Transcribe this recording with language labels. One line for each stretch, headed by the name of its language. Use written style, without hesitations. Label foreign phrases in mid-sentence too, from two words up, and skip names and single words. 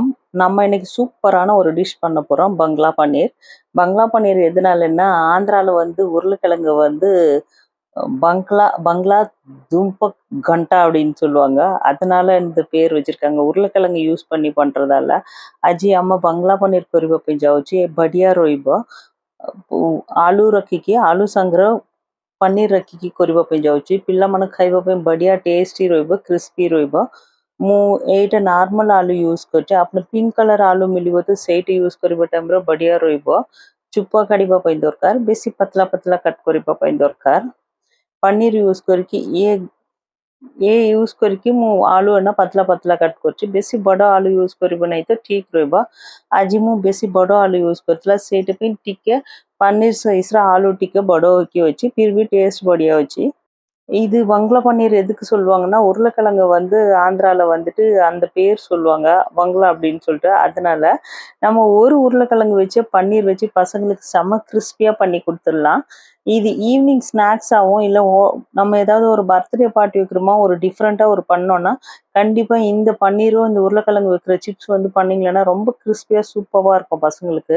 Tamil: நம்ம இன்னைக்கு சூப்பரான ஒரு டிஷ் பண்ண போறோம். பங்களா பன்னீர். பங்களா பன்னீர் எதனாலன்னா, ஆந்திரால வந்து உருளைக்கிழங்கு வந்து பங்களா பங்களா தும்பக் கண்டா அப்படின்னு சொல்லுவாங்க. அதனால இந்த பேர் வச்சிருக்காங்க. உருளைக்கிழங்கு யூஸ் பண்ணி பண்றதால.
Odia: ଆଜି ଆମ ବଙ୍ଗଳା ପନିର କରିବା ପାଇଁ ଯାଉଛି। ବଢ଼ିଆ ରହିବ। ଆଳୁ ରଖିକି ଆଳୁ ସାଙ୍ଗରେ ପନିର ରଖିକି କରିବା ପାଇଁ ଯାଉଛି। ପିଲାମାନେ ଖାଇବା ପାଇଁ ବଢ଼ିଆ ଟେଷ୍ଟି ରହିବ, କ୍ରିସ୍ପି ରହିବ। ମୁଁ ଏଇଟା ନର୍ମାଲ ଆଳୁ ୟୁଜ୍ କରୁଛି। ଆପଣ
English: pink colour
Odia: ଆଳୁ ମିଳିବ ତ ସେଇଟା ୟୁଜ୍ କରିବା ଟାଇମ୍ରେ ବଢ଼ିଆ ରହିବ। ଚୋପା କାଢ଼ିବା ପାଇଁ ଦରକାର, ବେଶୀ ପତଳା ପତଳା କଟ୍ କରିବା ପାଇଁ ଦରକାର। ପନିର ୟୁଜ୍ କରିକି ଏ ୟୁଜ୍ କରିକି ମୁଁ ଆଳୁ ନା ପତଳା ପତଳା କଟ୍ କରୁଛି। ବେଶୀ ବଡ଼ ଆଳୁ ୟୁଜ୍ କରିବ ନାହିଁ ତ ଠିକ୍ ରହିବ। ଆଜି ମୁଁ ବେଶୀ ବଡ଼ ଆଳୁ ୟୁଜ୍ କରିଥିଲା, ସେଇଟା ପାଇଁ ଟିକେ ପନିର ସାଇଜ୍ର ଆଳୁ ଟିକେ ବଡ଼ ହେଇକି ଅଛି,
Hindi: फिर भी
Odia: ଟେଷ୍ଟ ବଢ଼ିଆ ଅଛି।
Tamil: இது வங்களா பன்னீர் எதுக்கு சொல்லுவாங்கன்னா, உருளைக்கிழங்கு வந்து ஆந்திரால வந்துட்டு அந்த பேர் சொல்லுவாங்க. வங்களா அப்படின்னு சொல்லிட்டு. அதனால நம்ம ஒரு உருளைக்கிழங்கு வச்சு பன்னீர் வச்சு பசங்களுக்கு செம்ம கிறிஸ்பியா பண்ணி குடுத்துடலாம். இது
English: evening snacks
Tamil: இல்ல நம்ம ஏதாவது ஒரு
English: birthday party
Tamil: வைக்கிறோமா, ஒரு டிஃப்ரெண்ட்டா ஒரு பண்ணோம்னா, கண்டிப்பா இந்த பன்னீரும், இந்த உருளைக்கிழங்கு வைக்கிற சிப்ஸ் வந்து பண்ணீங்கன்னா ரொம்ப கிறிஸ்பியா சூப்பரா இருக்கும் பசங்களுக்கு.